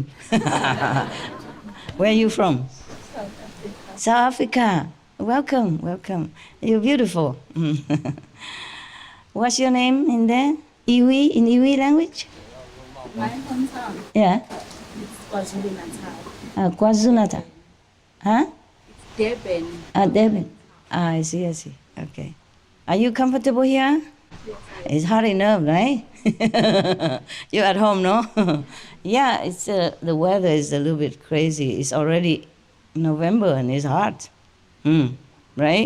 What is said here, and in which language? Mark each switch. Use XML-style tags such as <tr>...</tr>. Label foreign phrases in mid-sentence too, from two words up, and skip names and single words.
<en>Where are you from? South Africa. Welcome, welcome. You're beautiful. What's your name in there? Iwi, in Iwi language? My hometown. Yeah. It's KwaZulu-Natal. KwaZulu-Natal. Huh? Durban. Durban. I see. Okay. Are you comfortable here? It's hard enough, right? You're at home, no? Yeah, it's the weather is a little bit crazy. It's already November and it's hot. Right?</en>